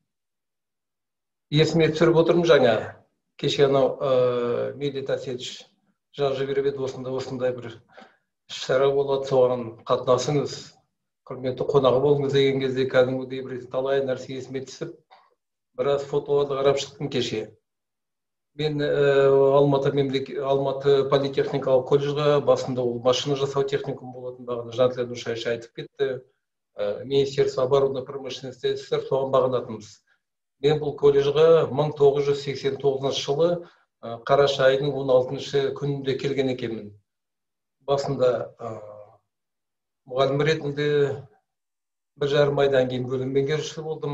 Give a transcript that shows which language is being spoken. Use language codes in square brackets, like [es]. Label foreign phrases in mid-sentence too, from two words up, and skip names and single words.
[kk] Есіме түсіріп отырмын жаңа. Кеше анау Медет Әсетович жазып жіберіп еді, осындай бір іс-шара болады, соған қатынасыңыз, құрметті қонағы болыңыз деген кезде кәдімгідей бір талай нәрсе есіме түсіп, біраз фотоларды қарап шықтым кеше. Мен Алматы политехникалық колледжға басында ол машина жасау техникум болатын, бағана Жантілен Ушайш айтып кетті. [ru] Министерство обороны промышленности СССР, [kk] соған бағынатынбыз. Мен бұл колледжға 1989 жылы қараша айының 16 күнінде келген екенмін. Басында мұғалім ретінде 1,5 айдан кейін бөлім меңгерушісі болдым.